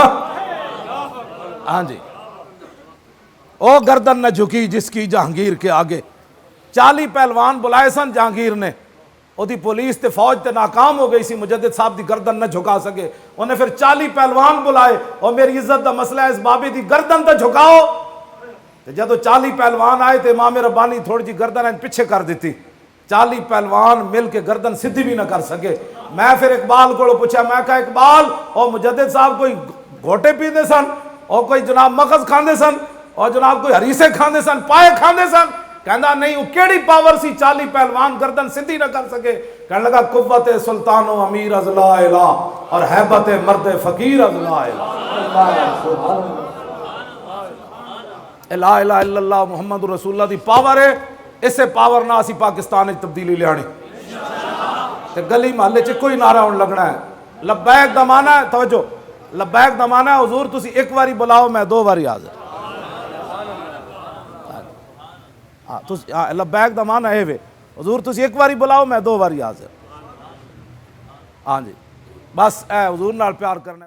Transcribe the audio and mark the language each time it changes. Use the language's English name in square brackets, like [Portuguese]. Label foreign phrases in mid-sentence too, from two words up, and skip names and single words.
[Punjabi] ہاں جی او گردن نہ جھکی جس کی جہانگیر کے آگے. 40 پہلوان بلائے سن جہانگیر نے، وہ دی پولیس تے فوج تے ناکام ہو گئی سی، مجدد صاحب دی گردن نہ جھکا سکے. انہیں پھر 40 پہلوان بلائے اور میری عزت دا مسئلہ ہے اس بابے دی گردن تے جھکاؤ. تے جدو 40 پہلوان آئے تے امام ربانی تھوڑی جی گردن پیچھے کر دیتی، 40 پہلوان مل کے گردن سدھی بھی نہ کر سکے۔ میں پھر اقبال کو پوچھا، میں کہا اقبال اور مجدد صاحب کوئی گھوٹے پیندے سن، اور کوئی جناب مغز کھاندے سن، اور جناب کوئی ہریسے کھاندے سن، پائے کھاندے سن؟ کہندا نہیں، وہ کیڑی پاور سی 40 پہلوان گردن سدھی نہ کر سکے؟ کہنے لگا [Persian] قوت سلطان و امیر از لا الہ اور ہیبت مرد فقیر از لا الہ۔ [Arabic] لا الہ الا اللہ محمد رسول اللہ [Punjabi] دی پاور ہے، اسے پاور نہ اسی پاکستان تبدیلی لیانی تے گلی محلے چ کوئی نعرہ ہون لگنا ہے۔ لبیک دا معنی ہے، توجہ، لبیک دا معنی ہے حضور تسی ایک واری بلاؤ میں 2 واری حاضر۔ لبیک دا معنی ہے حضور تسی ایک واری بلاؤ میں 2 واری حاضر۔ ہاں جی، بس اے حضور نال پیار کرنا۔